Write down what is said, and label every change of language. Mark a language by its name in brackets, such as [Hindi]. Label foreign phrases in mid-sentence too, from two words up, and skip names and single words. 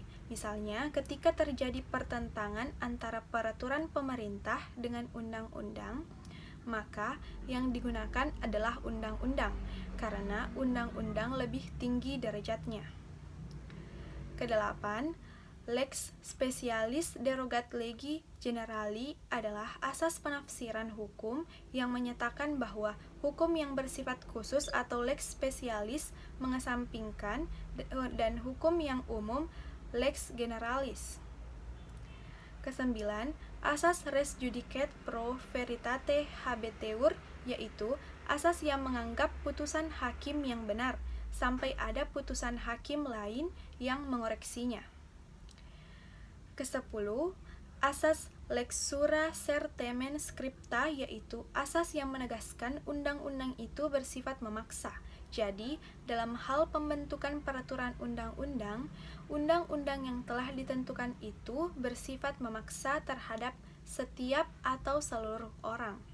[Indonesian] Misalnya, ketika terjadi pertentangan antara peraturan pemerintah dengan undang-undang, maka yang digunakan adalah undang-undang karena undang-undang lebih tinggi derajatnya. Kedelapan, [Latin] lex specialis derogat legi generali [Indonesian] adalah asas penafsiran hukum yang menyatakan bahwa hukum yang bersifat khusus atau [Latin] lex specialis [Indonesian] mengesampingkan dan hukum yang umum [Latin] lex generalis. [Indonesian] Kesembilan, asas [Latin] res judicet pro veritate habeteur [Indonesian] yaitu asas yang menganggap putusan hakim yang benar sampai ada putusan hakim lain yang mengoreksinya. Kesepuluh, asas [Latin] lex sura sertemen scripta [Indonesian] yaitu asas yang menegaskan undang-undang itu bersifat memaksa. Jadi, dalam hal pembentukan peraturan undang-undang, undang-undang yang telah ditentukan itu bersifat memaksa terhadap setiap atau seluruh orang.